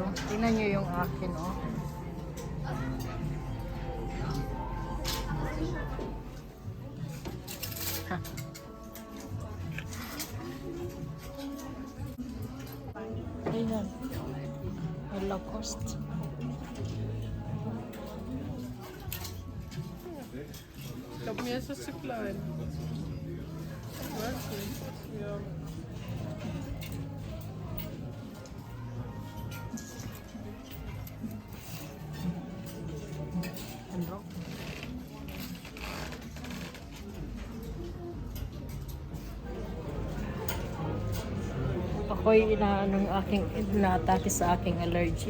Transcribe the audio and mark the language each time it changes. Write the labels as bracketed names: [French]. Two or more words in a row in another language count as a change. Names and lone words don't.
[Filipino] Tingnan nyo yung akin, oh. Ha. Ayan. May Lacoste. [German] Ich glaube, mir ist das zu klein. Ich weiß nicht. Ja. [Filipino] Ano? Ako'y inaatake sa aking allergy.